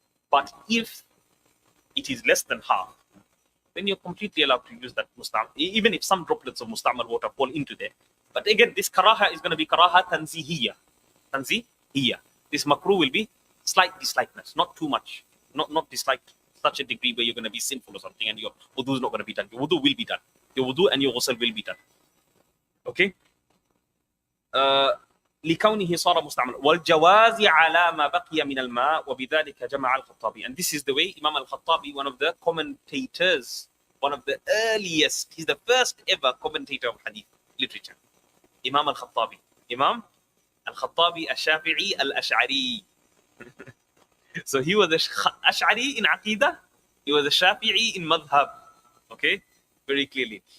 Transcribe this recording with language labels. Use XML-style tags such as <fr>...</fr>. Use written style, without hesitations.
<en>But if it is less than half, then you're completely allowed to use that musta'mal, even if some droplets of musta'mal water fall into there. But again, this karaha is going to be karaha tanzihiyya. Tanzihiyya. This makruh will be slight dislikeness, not too much. Not disliked such a degree where you're going to be sinful or something and your wudu is not going to be done. Your wudu will be done. Your wudu and your ghusl will be done. Okay?</en> <ar>لكونه صار مستعملا والجواز على ما بقي من الماء وبذلك جمع الخطابي.</ar> <en>And this is the way Imam al-Khattabi, one of the commentators, one of the earliest, he's the first ever commentator of hadith literature. Imam al-Khattabi. Imam al-Khattabi al-Shafi'i al-Ash'ari. So he was the Ash'ari in Aqidah, he was the Shafi'i in Madhab. Okay? Very clearly.</en>